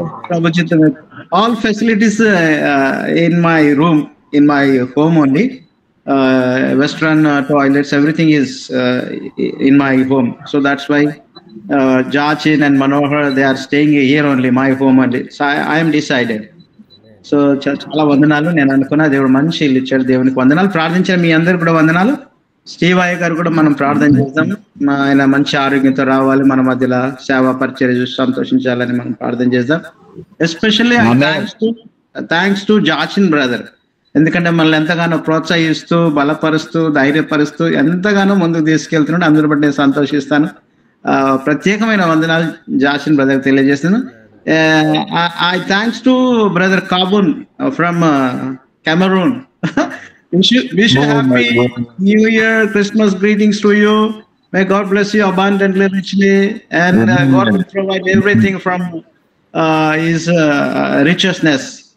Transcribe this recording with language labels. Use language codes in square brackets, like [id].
[te] ప్రభు చిత్తం [en] All facilities in my room, in my home only. Western toilets, everything is in my home. So that's why Jachin and Manohar, they are staying here only, my home only. So I am decided. [te] So చాలా వందనాలు. నేను అనుకున్నా దేవుడు మంచి ఇల్లు ఇచ్చాడు. దేవునికి వందనాలు. ప్రార్థించారు మీ అందరు కూడా వందనాలు. స్టీవ్ అయ్య గారు కూడా మనం ప్రార్థన చేద్దాం. ఆయన మంచి ఆరోగ్యంతో రావాలి, మన మధ్యలో సేవా పరిచర్య చూసి సంతోషించాలని మనం ప్రార్థన చేద్దాం. [en] especially thanks to Jachin brother, [te] ఎందుకంటే మనల్ని ఎంతగానో ప్రోత్సహిస్తూ బలపరుస్తూ ధైర్యపరుస్తూ ఎంతగానో ముందుకు తీసుకెళ్తున్నాడు. అందరి బట్టి నేను సంతోషిస్తాను. ప్రత్యేకమైన వందనాలు జాచిన్ బ్రదర్ తెలియజేస్తున్నాను. [en] I thanks to brother Kabun from Cameroon. wish you happy New Year, Christmas greetings to you. May God bless you abundantly, richly, and God will provide everything from His richness.